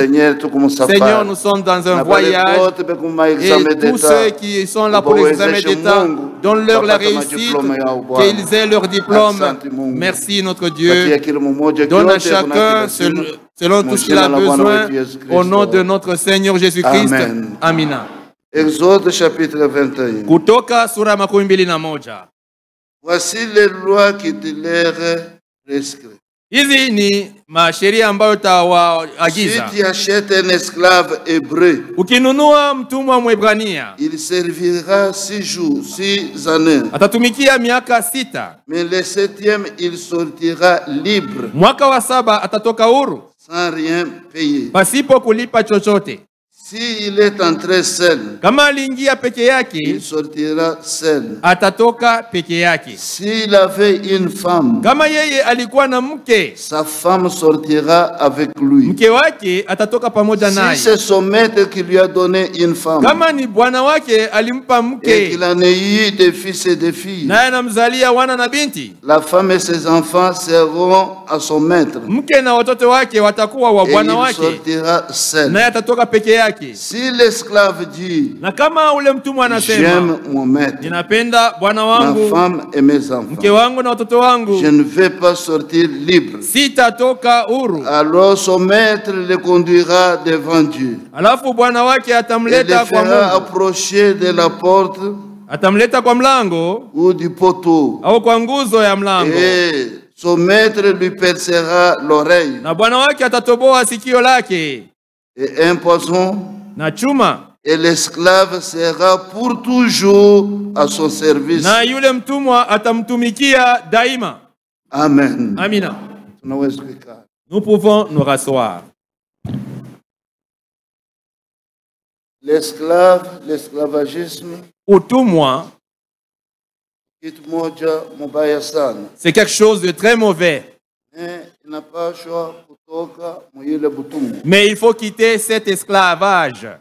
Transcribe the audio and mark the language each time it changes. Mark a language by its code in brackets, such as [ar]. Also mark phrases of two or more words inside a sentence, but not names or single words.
[fr] Seigneur, nous sommes dans un voyage et tous ceux qui sont là pour l'examen d'État, donne-leur la réussite, qu'ils aient leur diplôme. Merci notre Dieu. Donne à chacun selon tout ce qu'il a besoin, au nom de notre Seigneur Jésus-Christ. [sw] Amina. [fr] Exode chapitre 21. [sw] Kutoka sura makumi mbili na moja. [fr] Voici les lois qui te leur prescrivent. [sw] Hizi ni masheria ambayo tawaagiza. [fr] Si tu achètes un esclave hébreu, [sw] ukinunua mtumwa Mwebrania, [fr] il servira 6 jours, 6 années. [sw] Atatumikia miaka 6. [fr] Mais le 7e, il sortira libre. [sw] Mwaka wa 7 atatoka huru, [fr] sans rien payer. [sw] Pasipo kulipa chochote. [fr] S'il est entré seul, [sw] kama aliingia peke yake, [fr] il sortira seul. [sw] Atatoka peke yake. [fr] S'il avait une femme, [sw] kama yeye alikuwa na mke, [fr] sa femme sortira avec lui. [sw] Mke wake atatoka pamoja naye. [fr] Si c'est son maître qui lui a donné une femme, [sw] kama ni bwana wake alimpa mke, [fr] et qu'il en ait eu des fils et des filles, [sw] naye anamzalia wana na binti, [fr] la femme et ses enfants seront à son maître. [sw] Mke na watoto wake watakuwa wa bwana wake, [fr] sortira seul. [sw] Naye atatoka peke yake. [fr] Si l'esclave dit, [sw] na kama ule mtumwa anasema, [fr] j'aime mon maître, [sw] ninapenda bwana wangu, [fr] ma femme et mes enfants, [sw] mke wangu na watoto wangu, [fr] je ne vais pas sortir libre, [sw] sitatoka huru, [fr] alors son maître le conduira devant Dieu. [sw] Alafu bwana wake atamleta kwa Mungu, [fr] approcher de la porte, [sw] atamleta kwa mlango [fr] ou du poteau, [sw] au kwa nguzo ya mlango, [fr] et son maître lui percera l'oreille, [sw] na bwana wake atatoboa sikio lake, [fr] et un poisson [sw] na chuma [fr] Et l'esclave sera pour toujours à son service. [sw] Na yule mtumwa atamtumikia daima. [fr] Amen. [sw] Amina. [fr] Nous pouvons nous rasseoir. L'esclave, l'esclavagisme, utumwa, c'est quelque chose de très mauvais. Mais il faut quitter cet esclavage.